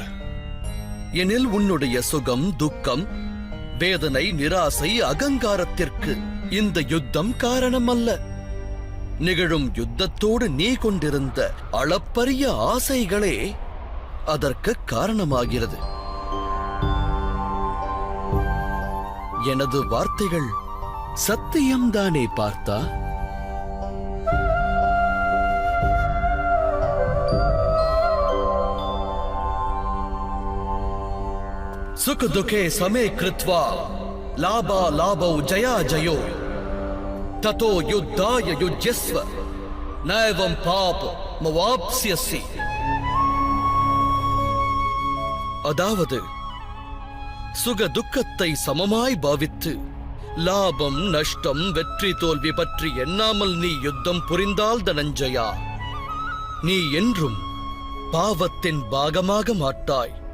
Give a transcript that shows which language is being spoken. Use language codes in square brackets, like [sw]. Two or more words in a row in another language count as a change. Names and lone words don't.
[ta] எனில் உன்னுடைய சுகம், துக்கம், வேதனை, நிராசை, அகங்காரத்திற்கு இந்த யுத்தம் காரணம் அல்ல. நிகழும் யுத்தத்தோடு நீ கொண்டிருந்த அளப்பரிய ஆசைகளே அதற்கு காரணமாகிறது. எனது வார்த்தைகள் சத்தியம்தானே பார்த்தா? [sa] सुख दुखे समे कृत्वा लाभा लाभौ जया जयो ततो युद्धाय युज्यस्व नैवं पाप मवाप्स्यसि. [ta] அதாவது, சுக துக்கத்தை சமமாய் பாவித்து லாபம் நஷ்டம் வெற்றி தோல்வி பற்றி எண்ணாமல் நீ யுத்தம் புரிந்தால் தனஞ்சயா, நீ என்றும் பாவத்தின் பாகமாக மாட்டாய்.